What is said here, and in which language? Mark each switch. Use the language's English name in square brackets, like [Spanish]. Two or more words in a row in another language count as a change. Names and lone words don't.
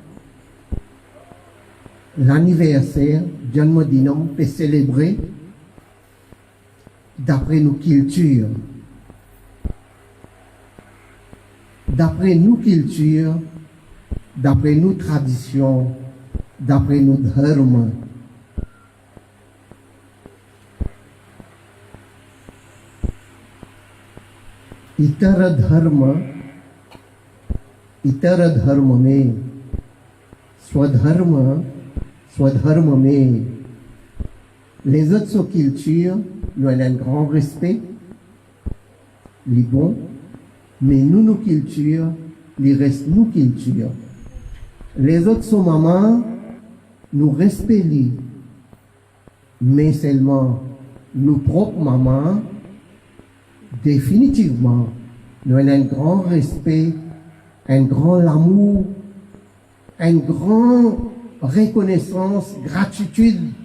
[French] L'anniversaire Janmadinam peut célébrer d'après nos cultures. D'après nos cultures, d'après nos traditions, d'après nos dharma. [Hindi] इतर धर्म में स्वधर्म में [French] les autres cultures nous avons un grand respect, les bons, mais nous nos cultures, les restent nos cultures. Les autres sont mamans, nous respectons, mais seulement nos propres mamans, définitivement, nous avons un grand respect, un grand amour, une grande reconnaissance, gratitude.